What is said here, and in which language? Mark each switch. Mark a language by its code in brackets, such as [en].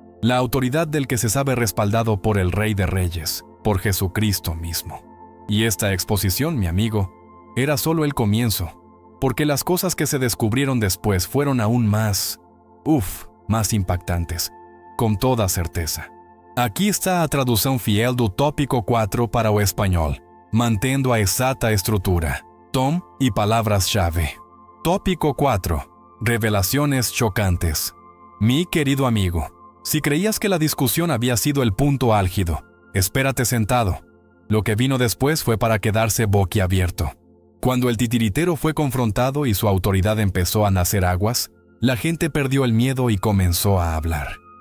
[es] La autoridad del que se sabe respaldado por el Rey de Reyes, por Jesucristo mismo. Y esta exposición, mi amigo, era solo el comienzo, porque las cosas que se descubrieron después fueron aún más impactantes. [pt] Com toda certeza. Aqui está a tradução fiel do tópico 4 para o espanhol, mantendo a exata estrutura, tom e palavras-chave. [es] Tópico 4. Revelaciones chocantes. Mi querido amigo, si creías que la discusión había sido el punto álgido, espérate sentado. Lo que vino después fue para quedarse boquiabierto. Cuando el titiritero fue confrontado y su autoridad empezó a nacer aguas, la gente perdió el miedo y comenzó a hablar.